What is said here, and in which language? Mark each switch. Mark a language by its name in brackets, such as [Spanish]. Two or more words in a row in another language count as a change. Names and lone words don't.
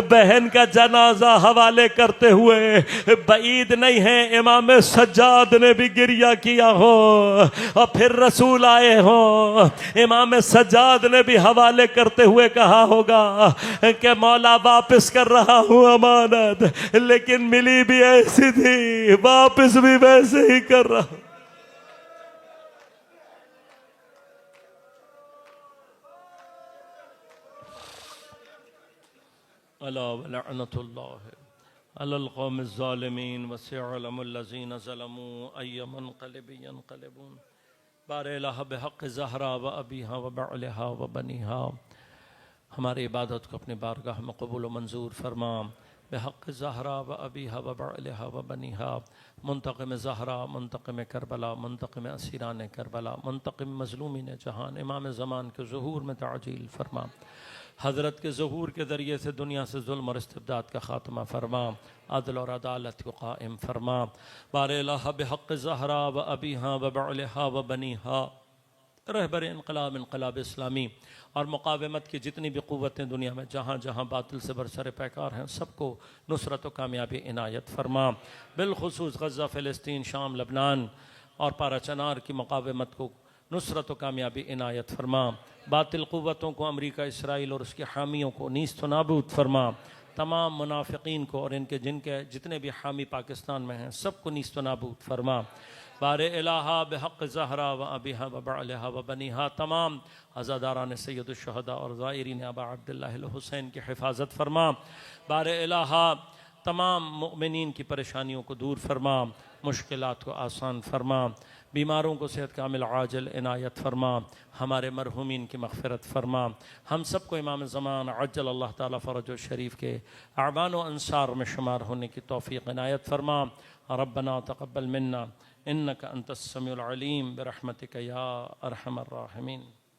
[Urdu] بہن کا جنازہ حوالے کرتے ہوئے بعید نہیں ہے امام سجاد نے بھی گریہ کیا ہو اور پھر رسول آئے ہو، امام سجاد نے بھی حوالے کرتے ہوئے کہا ہوگا کہ مولا واپس کر رہا ہوں امانت، لیکن ملی بھی ایسی تھی، واپس بھی ویسے ہی کر رہا ہوں. [Arabic] ألا لعنة الله على القوم الظالمين وسيعلم الذين ظلموا أي منقلب ينقلبون بار بحق الزهراء وأبيها وبعلها وبنيها. [Urdu] ہماری عبادت کو اپنی بارگاہ میں قبول و منظور فرما. [Arabic] بحق الزهراء وأبيها وبعلها وبنيها. [Urdu] منتقم زہرا، منتقم کربلا، منتقم اسیران کربلا، منتقم مظلومین جہان، امام زمان کے ظہور میں تعجیل فرما. حضرت کے ظہور کے ذریعے سے دنیا سے ظلم اور استبداد کا خاتمہ فرما. عدل اور عدالت کو قائم فرما. [Arabic] بار بحق الزهراء وأبيها وبعلها وبنيها. [Urdu] رہبر انقلاب انقلاب اسلامی اور مقاومت کی جتنی بھی قوتیں دنیا میں جہاں جہاں باطل سے برسر پیکار ہیں، سب کو نصرت و کامیابی عنایت فرما. بالخصوص غزہ، فلسطین، شام، لبنان اور پارہ چنار کی مقاومت کو نصرت و کامیابی عنایت فرما. باطل قوتوں کو، امریکہ، اسرائیل اور اس کے حامیوں کو نیست نابود فرما. تمام منافقین کو اور ان کے جن کے جتنے بھی حامی پاکستان میں ہیں سب کو نیست نابود فرما. بار الٰہا [Arabic] بحق الزهراء وأبيها وبعلها وبنيها. [Urdu] تمام عزاداران سید الشہدا اور زائرین ابا عبداللہ حسین کی حفاظت فرما. بار الٰہا تمام مومنین کی پریشانیوں کو دور فرما، مشکلات کو آسان فرما، بیماروں کو صحت کامل عاجل عنایت فرما، ہمارے مرحومین کی مغفرت فرما. ہم سب کو امام زمان [Arabic] عجل الله تعالى فرجه الشريف [Urdu] کے اعوان و انصار میں شمار ہونے کی توفیق عنایت فرما. [Arabic] ربنا تقبل منا إنك أنت السميع العليم برحمتك يا أرحم الراحمين.